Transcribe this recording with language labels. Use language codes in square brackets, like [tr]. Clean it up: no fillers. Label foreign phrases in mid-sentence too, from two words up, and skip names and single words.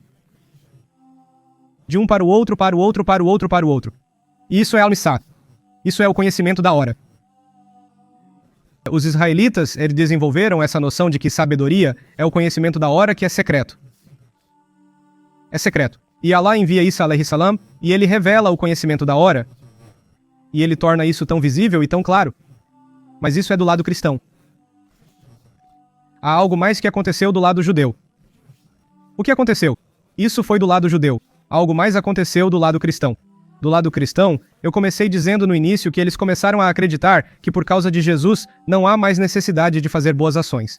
[pt] De um para o outro, para o outro, para o outro, para o outro. E isso é al-Misat. Isso é o conhecimento da hora. Os israelitas, eles desenvolveram essa noção de que sabedoria é o conhecimento da hora que é secreto. É secreto. E Allah envia Isa [ar] عليه السلام [pt] e ele revela o conhecimento da hora. E ele torna isso tão visível e tão claro. Mas isso é do lado cristão. Há algo mais que aconteceu do lado judeu. O que aconteceu? Isso foi do lado judeu. Algo mais aconteceu do lado cristão. Do lado cristão, eu comecei dizendo no início que eles começaram a acreditar que por causa de Jesus não há mais necessidade de fazer boas ações.